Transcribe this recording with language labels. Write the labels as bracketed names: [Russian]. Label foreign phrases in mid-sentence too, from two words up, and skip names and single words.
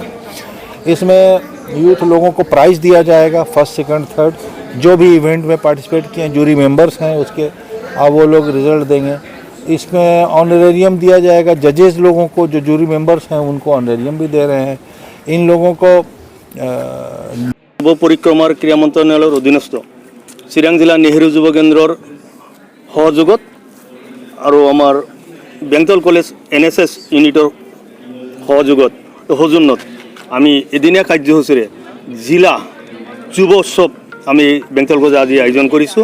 [Hindi] इसमें यूथ लोगों को प्राइज़ दिया जाएगा, [English] first second third, [Hindi] जो भी इवेंट में पार्टिसिपेट किए हैं, [English] jury members [Hindi] हैं उसके, और वो लोग रिजल्ट देंगे। इसमें ऑनरेरियम दिया जाएगा जजेस लोगों को, जो [English] jury members [Hindi] हैं उनको ऑनरेरियम भी दे रहे हैं। इन लोगों को [Assamese] যুৱ পৰিক্ৰমাৰ ক্ৰীড়া মন্ত্ৰণালয়ৰ অধীনস্থ চিৰাং জিলা নেহেৰু যুৱ কেন্দ্ৰৰ সহযোগত আৰু আমাৰ বেংটল কলেজ NSS ইউনিটৰ সৌজন্যত আমি এদিনীয়া কাৰ্যসূচীৰে জিলা যুৱ উৎসৱ আমি বেংটল কলেজে আজি আয়োজন কৰিছোঁ।